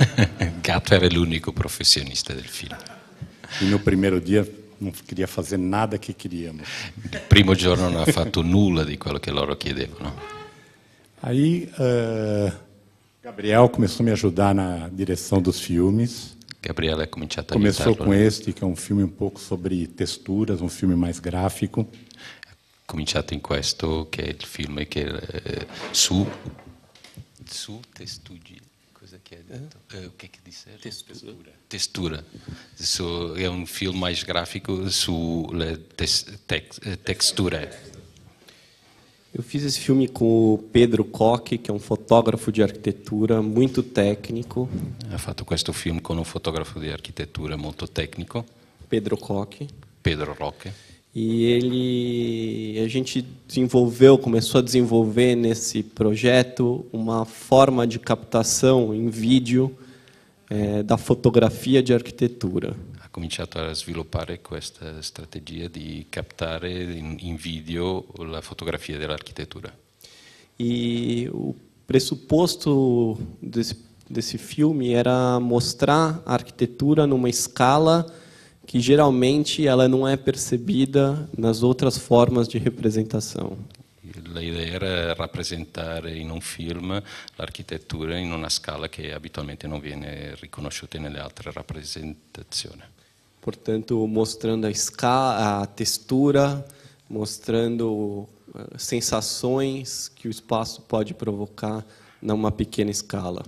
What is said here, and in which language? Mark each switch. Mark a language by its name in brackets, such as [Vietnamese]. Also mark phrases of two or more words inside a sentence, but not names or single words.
[Italian] Gatto era l'unico professionista del film. [Portuguese] E no primeiro dia não queria fazer nada que queríamos. [Italian] Il primo giorno non ha fatto nulla di quello che loro chiedevano. [Portuguese] Aí, Gabriel começou a me ajudar na direção dos filmes. [Italian] Gabriele ha cominciato a [Portuguese] Começou [Italian] aiutarlo. [Portuguese] com este, que é um filme um pouco sobre texturas, um filme mais gráfico. [Italian] Ha cominciato in questo, che è il film che su testuggine. Cosa che hai detto? [Portuguese] Che disse? Textura. [Italian] È un film [Portuguese] mais gráfico [Italian] sulle texture. [Portuguese] Eu fiz esse filme com o Pedro Koch, que é um fotógrafo de arquitetura muito técnico. [Italian] Ha fatto questo film con un fotografo di architettura molto tecnico, Pedro Koch. Pedro Roque. [Portuguese] E a gente começou a desenvolver nesse projeto uma forma de captação em vídeo da fotografia de arquitetura. [Italian] Ha cominciato a sviluppare questa strategia di captare in video la fotografia dell'architettura. [Portuguese] E o pressuposto desse filme era mostrar a arquitetura numa escala que geralmente ela não é percebida nas outras formas de representação. [Italian] L'idea era rappresentare in un film l'architettura in una scala che abitualmente non viene riconosciuta nelle altre rappresentazioni. [Portuguese] Portanto, mostrando a escala, a textura, mostrando sensações que o espaço pode provocar numa pequena escala.